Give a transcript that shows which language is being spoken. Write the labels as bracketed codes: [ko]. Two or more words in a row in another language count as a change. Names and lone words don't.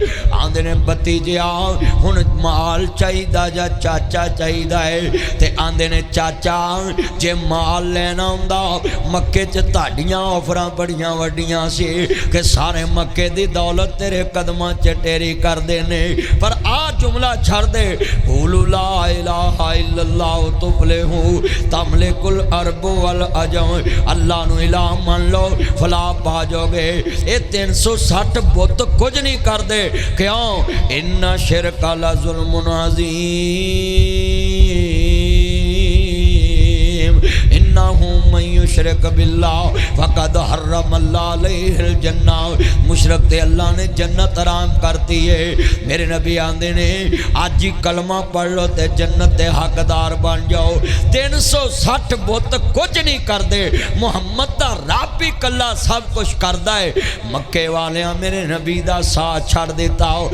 [pa] آندے نے بھتیجیا ہن مال چاہیدا جاں چاچا چاہیدا ہے تے آندے نے چاچا جے مال لینا ہندا مکے چ تہاڈیاں آفراں بڑیاں وڈیاں سی کہ سارے مکے دی دولت تیرے قدماں چ ٹیری کر دینے، پر آ جملہ چھڈ دے [ar] قولوا لا إله إلا الله تفلحوا تملكوا العرب والعجم. [pa] اللہ نوں الٰہ من لو فلاح پا جاؤ گے. [ur] یہ 360 بت کچھ نہیں کرتے کیوں? [ar] إن الشرك لظلم عظيم إنه من يشرك بالله فقد حرم الله عليه الجنة. [pa] مشرک تے اللہ نے جنت حرام کرتی ہے۔ میرے نبی آندے نے اج ہی کلمہ پڑھ لو تے جنت دے حقدار بن جاؤ. [ur] 360 بت کچھ نہیں کرتے, [pa] محمد دا رب ہی کلا سب کچھ کردا ہے. مکے والیاں میرے نبی دا ساتھ چھڈ دتا ہو.